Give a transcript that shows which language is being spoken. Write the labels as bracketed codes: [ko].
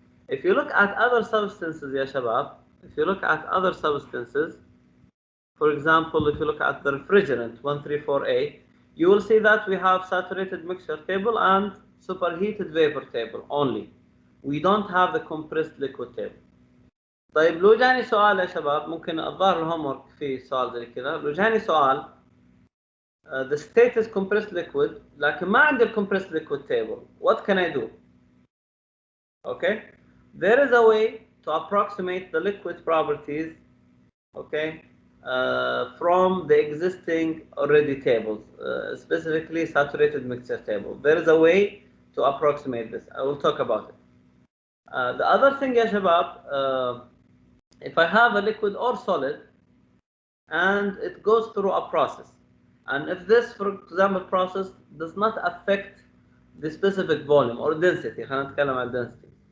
[en] If you look at other substances [ar] يا شباب, [en] if you look at other substances, for example, if you look at the refrigerant 134A, you will see that we have saturated mixture table and superheated vapor table only. We don't have the compressed liquid table. [ar] طيب لو جاني سؤال يا شباب، ممكن الظاهر الهومورك في سؤال زي كذا، لو جاني سؤال [en] the state is compressed liquid [ar] لكن ما عندي [en] compressed liquid table, what can I do? Okay, there is a way to approximate the liquid properties, okay, from the existing already tables, specifically saturated mixture table. There is a way to approximate this. I will talk about it. The other thing [ar] يا شباب, [en] if I have a liquid or solid and it goes through a process, and if this, for example, process does not affect the specific volume or density, [ar] خلينا نتكلم عن [en] density.